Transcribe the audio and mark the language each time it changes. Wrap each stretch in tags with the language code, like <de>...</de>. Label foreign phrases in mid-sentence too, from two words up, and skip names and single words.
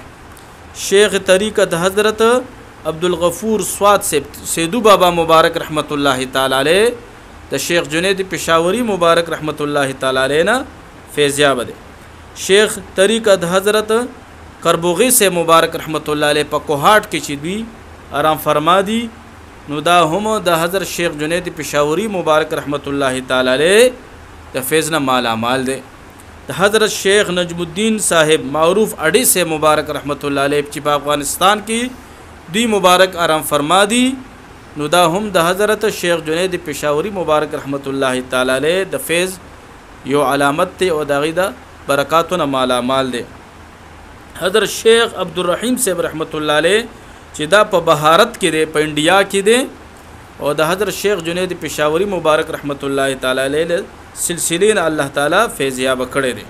<ps>شیخ طریقت حضرت عبدالغفور سواد سے سیدو بابا مبارک</ps> <ar>رحمت الله تعالی علیہ</ar> <ps>د شیخ جنید پشاوری مبارک</ps> <ar>رحمت الله تعالی علیہ</ar> <ps>نه فیضیاب ده. شیخ طریقت حضرت کربوغی سے مبارک</ps> <ar>رحمت الله علیہ</ar> <ps>په کوهاټ کې چې دوی آرام فرما دي نو دا هم د حضرت شیخ جنید پشاوری مبارک</ps> <ar>رحمت الله تعالی علیہ</ar> <ps>د فیض نه مالا مال ده. د حضرت شیخ نجم الدین صاحب معروف اڑی سے مبارک</ps> <ar>رحمت الله علیہ</ar> <ps>چې په افغانستان کې دوی مبارک آرام فرما دي نو دا هم د حضرت شیخ جنید پشاوری مبارک</ps> <ar>رحمت الله تعالی علیہ</ar> <ps>د فیض یو علامت ته او دغه د برکاتونه مالا مال ده. حضرت شیخ عبدالرحیم صاحب</ps> <ar>رحمت الله علیہ</ar> <ps>چې دا په بهارت کې دی په انډیا کې دی او د حضرت شیخ جنید پشاوری مبارک</ps> <ar>رحمت الله تعالی علیہ</ar> <ps>سلسلین الله تعالی فیضیاب کړی دی.</ps>